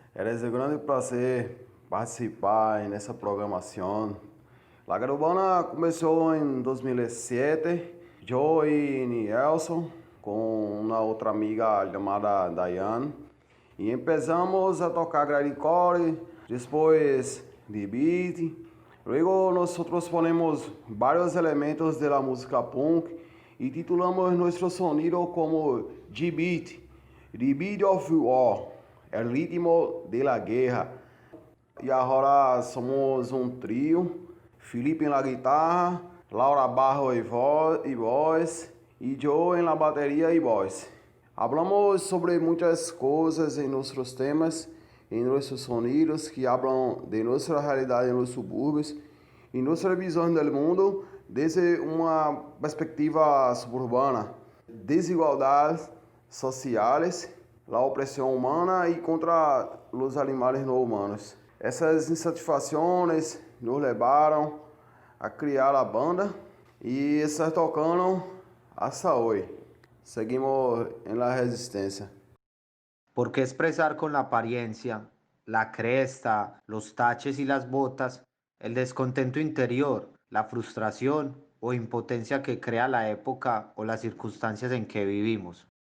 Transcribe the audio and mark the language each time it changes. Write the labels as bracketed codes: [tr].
[pt] É um grande prazer participar nessa programação. La Guerra Urbana começou em 2007. Eu e Nielson, com uma outra amiga chamada Diane, e começamos a tocar grindcore, depois de beat. [es] Luego nosotros ponemos varios elementos de la música punk y titulamos nuestro sonido como G-Beat, The Beat of War, el ritmo de la guerra. Y ahora somos un trío, Felipe en la guitarra, Laura Barro y voz, y yo en la batería y voz. Hablamos sobre muchas cosas en nuestros temas, en nuestros sonidos que hablan de nuestra realidad en los suburbios y nuestra visión del mundo desde una perspectiva suburbana, desigualdades sociales, la opresión humana y contra los animales no humanos. [pt] Essas insatisfações nos levaram a criar a banda e estar tocando [es] hasta hoy. Seguimos en la resistencia. ¿Por qué expresar con la apariencia, la cresta, los taches y las botas, el descontento interior, la frustración o impotencia que crea la época o las circunstancias en que vivimos?